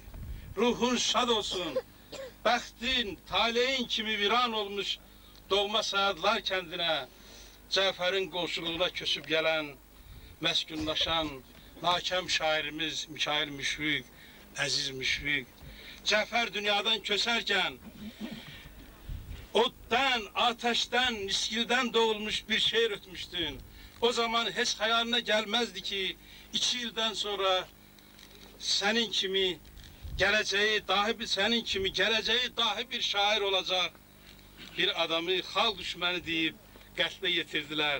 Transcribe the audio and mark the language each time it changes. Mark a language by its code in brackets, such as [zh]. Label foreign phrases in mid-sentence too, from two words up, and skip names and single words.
[az] Ruhun şad olsun, bəxtin, taleyin kimi viran olmuş doğma Səyadlar kəndinə, Cəfərin qolşuluğuna köçüb gələn, məskunlaşan, nakəm şairimiz Mikail Müşfiq, Əziz Müşfiq. Cəfər dünyadan köçərkən, otdan, [tr] ateşten, miskilden doğulmuş bir şehir ötmüştün. O zaman hiç hayaline gelmezdi ki 2 yıldan sonra senin kimi geleceği dahi bir şair olacak bir adamı halk düşmanı deyip [az] qətlə yetirdiler.